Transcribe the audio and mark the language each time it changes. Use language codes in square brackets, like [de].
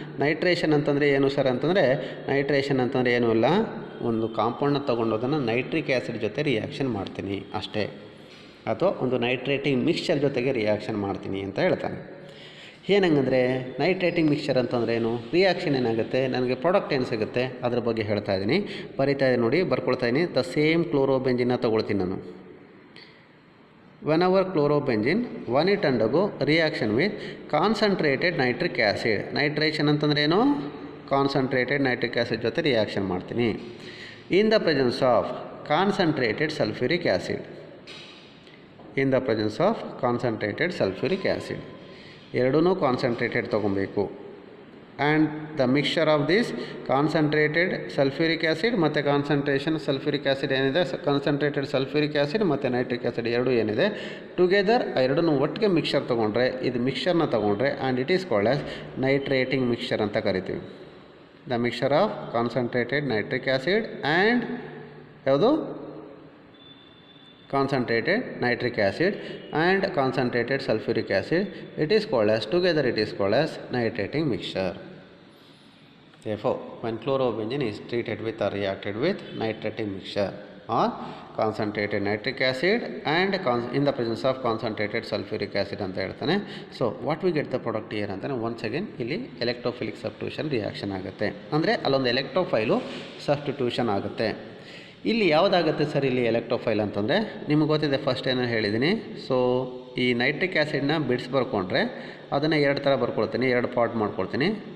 [kn] Nitration ಅಂತಂದರೆ ಏನು sir ಅಂತಂದರೆ, ನೈಟ್ರೇಷನ್ ಅಂತಂದರೆ ಏನೂ ಇಲ್ಲ, ಒಂದು ಕಾಂಪೌಂಡನ್ನ ತೊಗೊಂಡೋದನ್ನು ನೈಟ್ರಿಕ್ ಆ್ಯಸಿಡ್ ಜೊತೆ ರಿಯಾಕ್ಷನ್ ಮಾಡ್ತೀನಿ ಅಷ್ಟೇ, ಅಥವಾ ಒಂದು ನೈಟ್ರೇಟಿಂಗ್ ಮಿಕ್ಸ್ಚರ್ ಜೊತೆಗೆ ರಿಯಾಕ್ಷನ್ ಮಾಡ್ತೀನಿ ಅಂತ ಹೇಳ್ತಾನೆ. ಏನಂಗಂದರೆ ನೈಟ್ರೇಟಿಂಗ್ ಮಿಕ್ಸ್ಚರ್ ಅಂತಂದರೆ ಏನು, ರಿಯಾಕ್ಷನ್ ಏನಾಗುತ್ತೆ, ನನಗೆ ಪ್ರಾಡಕ್ಟ್ ಏನು ಸಿಗುತ್ತೆ ಅದ್ರ ಬಗ್ಗೆ ಹೇಳ್ತಾ ಇದ್ದೀನಿ. ಬರಿತಾ ಇದ್ದೀನಿ ನೋಡಿ, ಬರ್ಕೊಳ್ತಾ ಇದ್ದೀನಿ. ದ ಸೇಮ್ ಕ್ಲೋರೋಬೆಂಜಿನ ತೊಗೊಳ್ತೀನಿ ನಾನು. [en] whenever chlorobenzene when it undergo reaction with concentrated nitric acid. [kn] Nitration ಅಂತಂದ್ರೆ ಏನು, ಕಾನ್ಸಂಟ್ರೇಟೆಡ್ ನೈಟ್ರಿಕ್ ಆ್ಯಸಿಡ್ ಜೊತೆ ರಿಯಾಕ್ಷನ್ ಮಾಡ್ತೀನಿ. [en] In the presence of concentrated sulphuric acid. In the presence of concentrated sulphuric acid. [kn] ಎರಡೂ concentrated ತೊಗೊಬೇಕು. And the mixture of this concentrated sulphuric acid ಮತ್ತು concentration sulphuric acid ಏನಿದೆ, concentrated sulphuric acid ಮತ್ತು nitric acid ಎರಡೂ ಏನಿದೆ together, ಎರಡನ್ನೂ ಒಟ್ಟಿಗೆ mixture ತೊಗೊಂಡ್ರೆ, ಇದು ಮಿಕ್ಸ್ಚರ್ನ ತೊಗೊಂಡ್ರೆ [en] and it is called as nitrating mixture [kn] ಅಂತ ಕರಿತೀವಿ. [en] The mixture of concentrated nitric acid and ಯಾವುದು concentrated nitric acid and concentrated sulfuric acid, it is called as together it is called as nitrating mixture. Therefore when chlorobenzene is treated with or reacted with nitrating mixture or concentrated nitric acid and in the presence of concentrated sulfuric acid [kn] ಅಂತ ಹೇಳ್ತಾನೆ. [en] So what we get the product here ಅಂತಾನೆ once again ಇಲ್ಲಿ electrophilic substitution reaction ಆಗುತ್ತೆ. [kn] ಅಂದರೆ ಅಲ್ಲೊಂದು ಎಲೆಕ್ಟ್ರೋಫೈಲು substitution ಆಗುತ್ತೆ. ಇಲ್ಲಿ ಯಾವುದಾಗುತ್ತೆ sir ಇಲ್ಲಿ ಎಲೆಕ್ಟ್ರೋಫೈಲ್ ಅಂತಂದರೆ, ನಿಮಗೆ ಗೊತ್ತಿದೆ ಫಸ್ಟ್ ಏನೋ ಹೇಳಿದ್ದೀನಿ. ಸೊ ಈ ನೈಟ್ರಿಕ್ ಆ್ಯಸಿಡ್ನ ಬಿಡ್ಸ್ ಬರ್ಕೊಂಡ್ರೆ ಅದನ್ನು ಎರಡು ಥರ ಬರ್ಕೊಳ್ತೀನಿ, ಎರಡು ಪಾರ್ಟ್ ಮಾಡ್ಕೊಳ್ತೀನಿ.